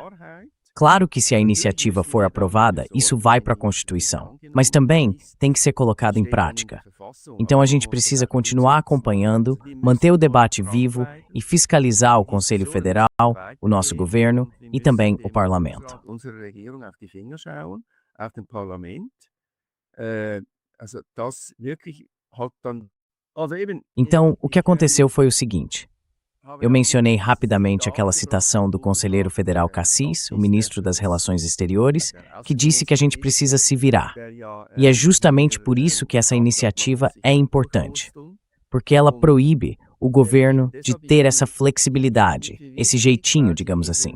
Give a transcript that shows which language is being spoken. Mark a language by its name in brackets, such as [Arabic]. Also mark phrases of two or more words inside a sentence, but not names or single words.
[Portuguese] Claro que se a iniciativa for aprovada, isso vai para a Constituição, mas também tem que ser colocado em prática. Então a gente precisa continuar acompanhando, manter o debate vivo e fiscalizar o Conselho Federal, o nosso governo e também o Parlamento. [German] Unsere Regierung auf die Finger schauen, auf den Parlament. Also das wirklich hat dann [Portuguese] Então, o que aconteceu foi o seguinte. Eu mencionei rapidamente aquela citação do conselheiro federal Cassis, o ministro das Relações Exteriores, que disse que a gente precisa se virar. E é justamente por isso que essa iniciativa é importante, porque ela proíbe o governo de ter essa flexibilidade, esse jeitinho, digamos assim.